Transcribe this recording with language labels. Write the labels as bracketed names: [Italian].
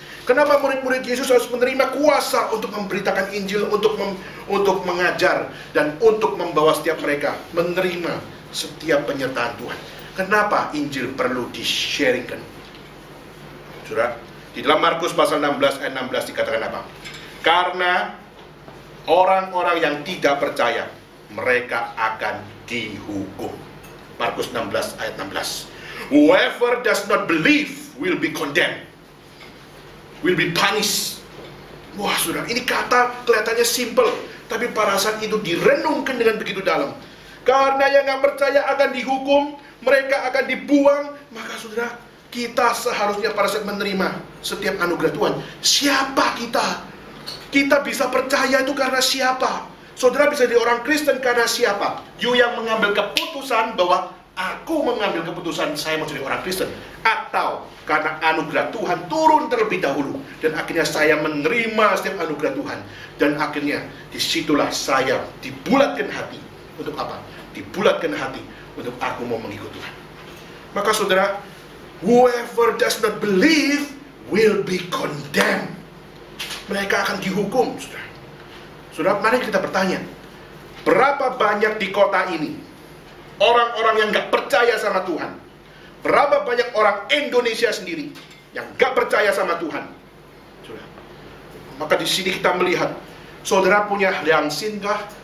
[Indonesian] Kenapa murid-murid Yesus harus menerima kuasa untuk memberitakan Injil, untuk mengajar, dan untuk membawa setiap mereka menerima setiap penyertaan Tuhan? Kenapa Injil perlu di-sharingkan? Saudara, di dalam Markus pasal 16 ayat 16 dikatakan apa? Karena orang-orang yang tidak percaya, mereka akan dihukum. Markus 16 ayat 16. [English] Whoever does not believe will be condemned, will be punished. [Indonesian] Wah saudara, ini kata kelihatannya simple, tapi pada saat itu direnungkan dengan begitu dalam. Karena yang nggak percaya akan dihukum, mereka akan dibuang. Maka saudara, kita seharusnya pada saat menerima setiap anugerah Tuhan, siapa kita? Kita bisa percaya itu karena siapa? Saudara bisa jadi orang Kristen karena siapa? You yang mengambil keputusan bahwa aku mengambil keputusan saya mau jadi orang Kristen, atau karena anugerah Tuhan turun terlebih dahulu dan akhirnya saya menerima setiap anugerah Tuhan, dan akhirnya disitulah saya dibulatkan hati untuk apa? Dibulatkan hati untuk aku mau mengikut Tuhan. Maka saudara, [English] whoever does not believe will be condemned. [Indonesian] Mereka akan dihukum, saudara. Saudara, mari kita bertanya, berapa banyak di kota ini orang-orang yang gak percaya sama Tuhan? Berapa banyak orang Indonesia sendiri yang gak percaya sama Tuhan? Saudara, maka di sini kita melihat, saudara punya liangsinkah?